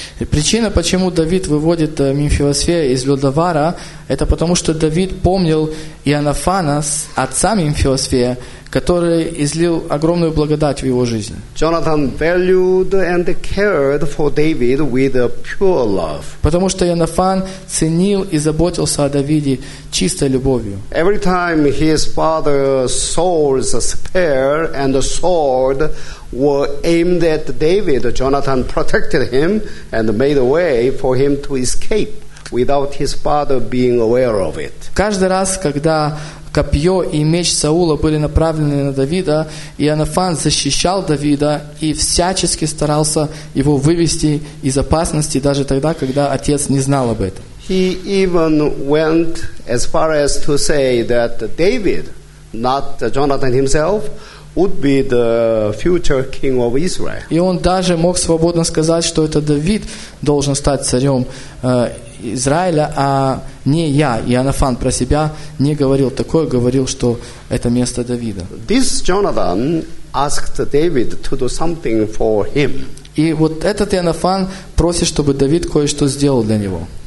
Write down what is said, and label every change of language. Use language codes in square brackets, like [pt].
[ru] Причина, почему Давид выводит Мефибосета из Лодовара, это потому, что Давид помнил Ионафана, отца Мефибосета, который излил огромную благодать в его жизни. [en] Jonathan valued and cared for David with a pure love. [ru] Потому что Ионафан ценил и заботился о Давиде чистой любовью. [en] Every time his father saw a spear and a sword were aimed at David, Jonathan protected him and made a way for him to escape without his father being aware of it. [ru] Каждый раз, когда копье и меч Саула были направлены на Давида, Ионафан защищал Давида и всячески старался его вывести из опасности, даже тогда, когда отец не знал об этом. [en] He even went as far as to say that David, not Jonathan himself, would be the future king of Israel. [ru] И он даже мог свободно сказать, что это Давид должен стать царем Израиля, а не я. Ионафан про себя не говорил такое, говорил, что это место Давида. [en] This Jonathan asked David to do something for him. [ru] И вот этот Ионафан просит, чтобы Давид кое-что сделал для него.